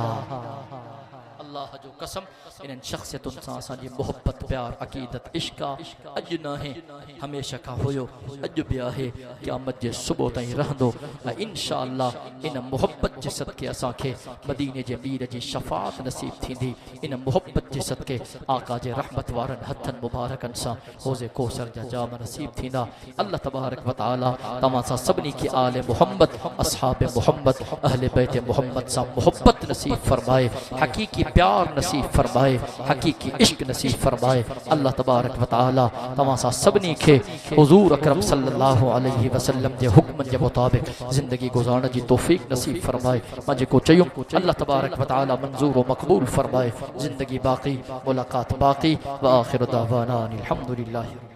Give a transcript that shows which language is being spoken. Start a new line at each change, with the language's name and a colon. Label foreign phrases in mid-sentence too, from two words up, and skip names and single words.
Sindhi: अल्लाह जो कसम इन्हनि शख्सियतुनि सां असांजी मोहब्बत प्यार अक़ीदत इश्क अॼु न आहे, हमेशह खां हुयो, अॼु बि आहे, क़यामत जे सुबुह ताईं रहंदो। ऐं इंशाअल्लाह इन मोहब्बत जे सदके असांखे मदीने जे मीर जी शफ़ाअत नसीब थींदी। इन मोहब्बत जे सदके आका जे रहमत वारनि हथनि मुबारकनि सां हौज़े कौसर जा जाम नसीब थींदा। अल्लाह
Arabic: تبارك وتعالى
Sindhi: तव्हां सां सभिनी खे आले मोहम्मद, असहाब मोहम्मद, अहले बैत मोहम्मद सां मोहब्बत नसीब फरमाए, हकीकी प्यार नसीब फरमाए, हकीकी इश्क नसीब फरमाए। अल्लाह
Arabic: تبارك وتعالى
Sindhi: तव्हां सां सभिनी खे हुज़ूर अकरम
Arabic: صلى الله عليه وسلم
Sindhi: जे हुक्मनि जे मुताबिक़ ज़िंदगी गुज़ारण जी तौफ़ीक़ नसीब फरमाए। मां जेको चयुमि अल्लाह
Arabic: تبارك وتعالى
Sindhi: मंज़ूर व मक़बूल फरमाए। ज़िंदगी बाक़ी, मुलाक़ात बाक़ी।
Arabic: وآخر دعوانا أن الحمد لله.